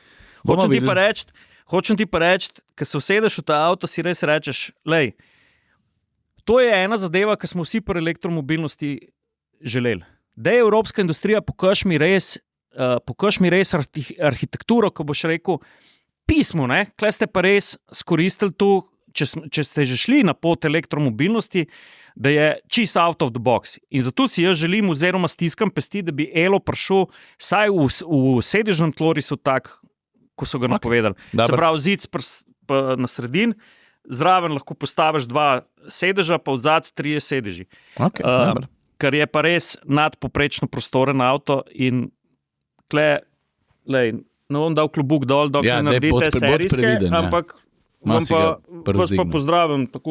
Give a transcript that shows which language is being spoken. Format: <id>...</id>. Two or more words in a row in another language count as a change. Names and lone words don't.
<sl>Hočem ti pa reči, ker se usedeš v ta avto, si res rečeš, lej, to je ena zadeva, ki smo vsi pri elektromobilnosti želeli. Da je evropska industrija, pokaž mi res arhitekturo, ko boš rekel, pismo, ne? Klej ste pa res skoristili to, če ste že šli na pot elektromobilnosti, da je čist</sl> <en>out of the box.</en> <sl>In zato si jaz želim oziroma stiskam pesti, da bi Elo prišel saj v sedežnem tlorisu tak, ko so ga napovedali. Se pravi, zic na sredin, zraven lahko postaviš 2 sedeža, pa odzad 3 sedeži. Kar je pa res nadpoprečno prostoren avto in klej, ne bom dal klobuk dol, dokler naredite serijske, ampak vas pa pozdravim tako,</sl>